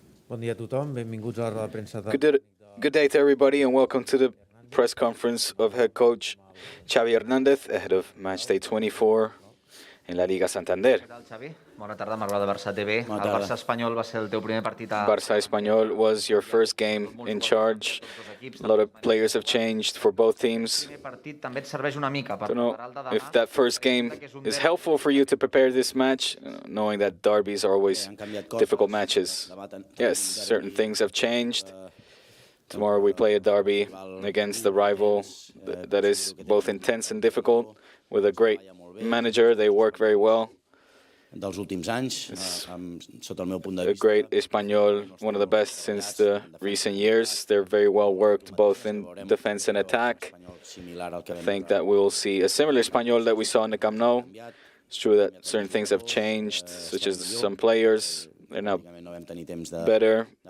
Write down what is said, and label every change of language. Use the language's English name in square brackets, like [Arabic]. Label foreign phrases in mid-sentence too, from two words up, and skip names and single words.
[English] Good day to everybody and welcome to the press conference of head coach Xavi Hernández ahead of match day 24 [Spanish] en la [English] Liga Santander. [Catalan] Què tal, Xavi? Bona tarda, Marc de Barça TV. El Barça Espanyol va ser el teu primer partit a... [English] Barça Espanyol was your first game in charge. A lot of players have changed for both teams. [Catalan] I també et serveix una mica per [English] I don't know if that first game is helpful for you to prepare this match, knowing that derbies are always difficult matches. Yes, certain things have changed. Tomorrow we play a derby against the rival that is both intense and difficult with a great manager. They work very well. [Catalan] Dels últims anys, sota el meu punt de vista. [English] A great Espanyol, one of the best since the recent years. They're very well worked both in defense and attack. I think that we will see a similar Espanyol that we saw in the Camp Nou. It's true that certain things have changed, such as some players. They're now better.